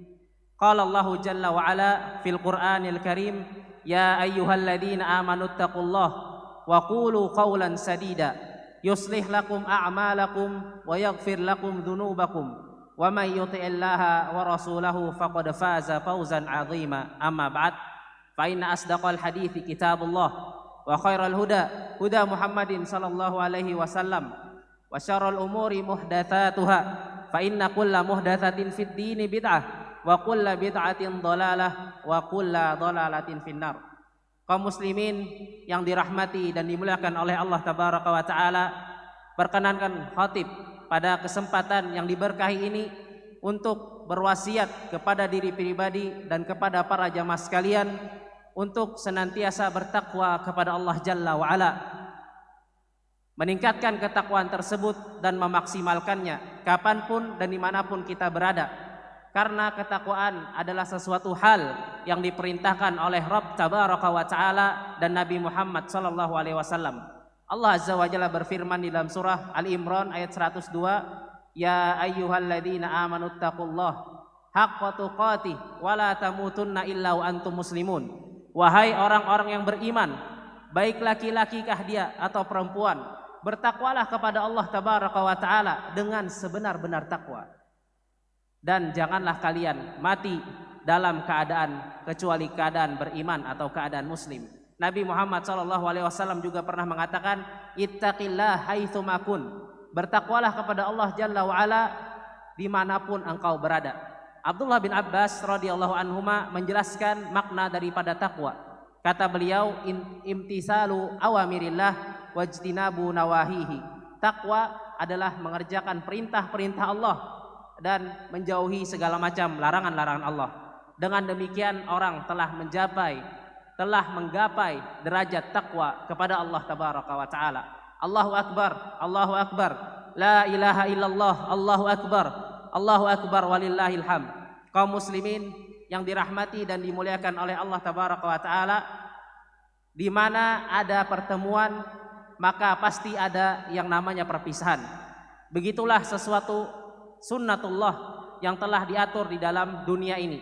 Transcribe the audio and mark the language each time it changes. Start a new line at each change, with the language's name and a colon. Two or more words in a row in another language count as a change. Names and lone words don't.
Arabic: قال الله جل وعلا في القرآن الكريم يا أيها الذين آمنوا اتقوا الله وقولوا قولا سديدا يصلح لكم أعمالكم ويغفر لكم ذنوبكم ومن يطع الله ورسوله فقد فاز فوزا عظيما. أما بعد فإن أصدق الحديث كتاب الله وخير الهدى هدى محمد صلى الله عليه وسلم وشر الأمور محدثاتها فإن كل محدثة في الدين بدعة وكل بدعة ضلالة وكل ضلالة في النار.
Indonesian: Kaum muslimin yang dirahmati dan dimuliakan oleh Allah
Arabic: تبارك وتعالى,
Indonesian: perkenankan khatib pada kesempatan yang diberkahi ini untuk berwasiat kepada diri pribadi dan kepada para jamaah sekalian untuk senantiasa bertakwa kepada Allah
Arabic: جل وعلا,
Indonesian: meningkatkan ketakwaan tersebut dan memaksimalkannya kapanpun dan dimanapun kita berada. Karena ketakwaan adalah sesuatu hal yang diperintahkan oleh Rabb
Arabic: تبارك وتعالى
Indonesian: dan Nabi Muhammad
Arabic: صلى الله عليه وسلم. الله عز وجل
Indonesian: berfirman di dalam surah Al-Imran ayat 102,
Arabic: يا أيها الذين آمنوا اتقوا الله حق تقاته ولا تموتن إلا وأنتم مسلمون.
Indonesian: Wahai orang-orang yang beriman, baik laki-laki kah dia atau perempuan, bertakwalah kepada Allah
Arabic: تبارك وتعالى
Indonesian: dengan sebenar-benar takwa. Dan janganlah kalian mati dalam keadaan kecuali keadaan beriman atau keadaan muslim. Nabi Muhammad SAW juga pernah mengatakan,
Arabic: اتق الله حيثما كنت.
Indonesian: Bertakwalah kepada Allah
Arabic: جل وعلا
Indonesian: dimanapun engkau berada. Abdullah bin Abbas
Arabic: رضي الله عنهما
Indonesian: menjelaskan makna daripada takwa. Kata beliau,
Arabic: امتثال أوامر الله واجتناب نواهيه.
Indonesian: Takwa adalah mengerjakan perintah-perintah Allah dan menjauhi segala macam larangan-larangan Allah. Dengan demikian orang telah menggapai derajat takwa kepada Allah
Arabic: تبارك وتعالى. الله أكبر الله أكبر لا إله إلا الله الله أكبر الله أكبر ولله الحمد.
Indonesian: Kaum muslimin yang dirahmati dan dimuliakan oleh Allah
Arabic: تبارك وتعالى,
Indonesian: di mana ada pertemuan maka pasti ada yang namanya perpisahan. Begitulah sesuatu sunnatullah yang telah diatur di dalam dunia ini.